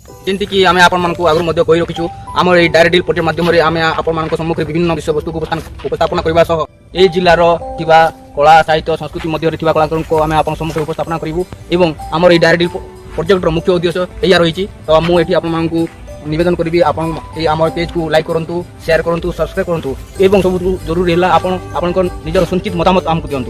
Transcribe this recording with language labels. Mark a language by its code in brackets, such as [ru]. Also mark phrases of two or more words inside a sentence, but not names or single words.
[or] ଯେମିତିକି ଆମେ ଆପଣମାନଙ୍କୁ ଆଗରୁ ମଧ୍ୟ କହି ରଖିଛୁ ଆମର ଏଇ ଡାଇରେକ୍ଟ ଡିଲ୍ ପ୍ରୋଜେକ୍ଟ ମାଧ୍ୟମରେ ଆମେ ଆପଣମାନଙ୍କ ସମ୍ମୁଖରେ ବିଭିନ୍ନ ବିଷୟବସ୍ତୁକୁ ଉପସ୍ଥାପନ କରିବା ସହ ଏହି ଜିଲ୍ଲାର ଥିବା କଳା ସାହିତ୍ୟ ସଂସ୍କୃତି ମଧ୍ୟରେ ଥିବା କଳାକାରଙ୍କୁ ଆମେ ଆପଣଙ୍କ ସମ୍ମୁଖରେ ଉପସ୍ଥାପନ କରିବୁ ଏବଂ ଆମର এই ଡାଇରେକ୍ଟ ଡିଲ୍ ପ୍ରୋଜେକ୍ଟର ମୁଖ୍ୟ ଉଦ୍ଦେଶ୍ୟ ଏଇଆ ରହିଛି। ତ ମୁଁ ଏଠି ଆପଣମାନଙ୍କୁ ନିବେଦନ କରିବି ଆପଣ ଏଇ ଆମର ପେଜକୁ ଲାଇକ୍ କରନ୍ତୁ, ସେୟାର କରନ୍ତୁ, ସବସ୍କ୍ରାଇବ୍ କରନ୍ତୁ ଏବଂ ସବୁଠୁ ଜରୁରୀ ହେଲା ଆପଣଙ୍କ ନିଜର ସଞ୍ଚିତ ମତାମତ ଆମକୁ ଦିଅନ୍ତୁ।